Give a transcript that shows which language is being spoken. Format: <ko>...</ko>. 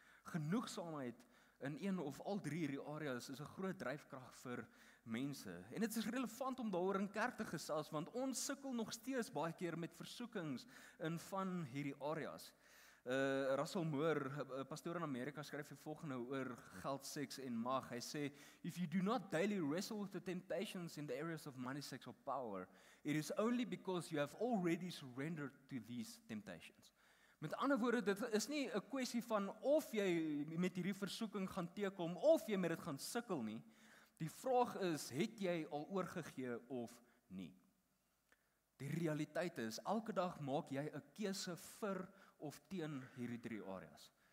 <af>Genoegsaamheid in een of al 3 hierdie areas is 'n groot dryfkrag vir mense. En dit is relevant om daaroor in kerk te gesels, want ons sukkel nog steeds baie keer met versoekings in van hierdie areas. Russell Moore, 'n pastoor in Amerika, skryf die volgende oor geld, seks en mag. Hy sê,</af> <en>if you do not daily wrestle with the temptations in the areas of money, sex or power, it is only because you have already surrendered to these temptations.</en> <af>Met ander woorde, dit is nie 'n kwessie van of jy met hierdie versoeking gaan teekom of jy met dit gaan sukkel nie. Die vraag is, het jy al oorgegee of nie? Die realiteit is, elke dag maak jy 'n keuse vir of teen hierdie 3 areas.</af>